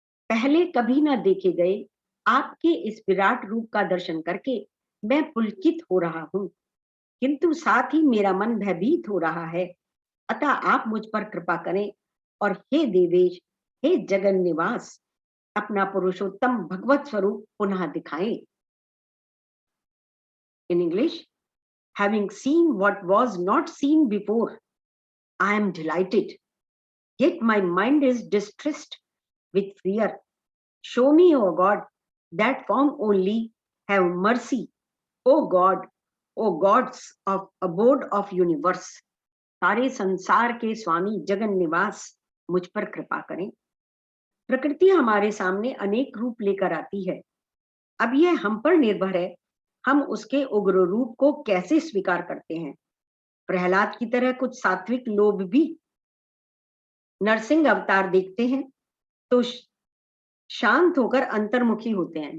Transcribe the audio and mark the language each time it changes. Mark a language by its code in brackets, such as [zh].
[hi] पहले कभी न देखे गए आपके इस विराट रूप का दर्शन करके मैं पुलकित हो रहा हूँ, किंतु साथ ही मेरा मन भयभीत हो रहा है। अतः आप मुझ पर कृपा करें और हे देवेश, हे जगन निवास, अपना पुरुषोत्तम भगवत स्वरूप पुनः दिखाएं। [en] In English, having seen what was not seen before, I am delighted, yet my mind is distressed with fear. Show me, O God, that form only, have mercy, O God, O gods of abode of universe. [hi] सारे संसार के स्वामी जगन निवास, मुझ पर कृपा करें। प्रकृति हमारे सामने अनेक रूप लेकर आती है। अब यह हम पर निर्भर है, हम उसके उग्र रूप को कैसे स्वीकार करते हैं। प्रहलाद की तरह कुछ सात्विक लोग भी नरसिंह अवतार देखते हैं तो शांत होकर अंतर्मुखी होते हैं।